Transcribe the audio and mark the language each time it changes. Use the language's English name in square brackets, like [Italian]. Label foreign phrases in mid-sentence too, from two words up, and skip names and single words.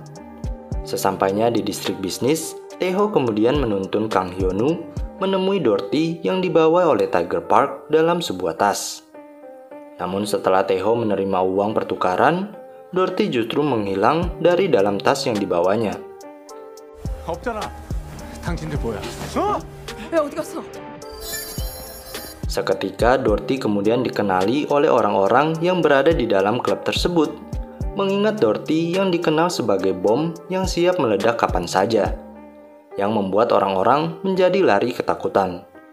[Indonesian] Sesampainya di distrik bisnis, Taeho kemudian menuntun Kang Hyun-woo menemui Dorothy yang dibawa oleh Tiger Park dalam sebuah tas. Namun setelah Taeho menerima uang pertukaran, Dorothy justru menghilang dari dalam tas yang dibawanya. [Korean] 없잖아. 당신들 뭐야? 왜 어디 갔어? [Indonesian] Seketika Dorothy kemudian dikenali oleh orang-orang yang berada di dalam klub tersebut, mengingat Dorothy yang dikenal sebagai bom yang siap meledak kapan saja, yang membuat orang-orang menjadi lari ketakutan.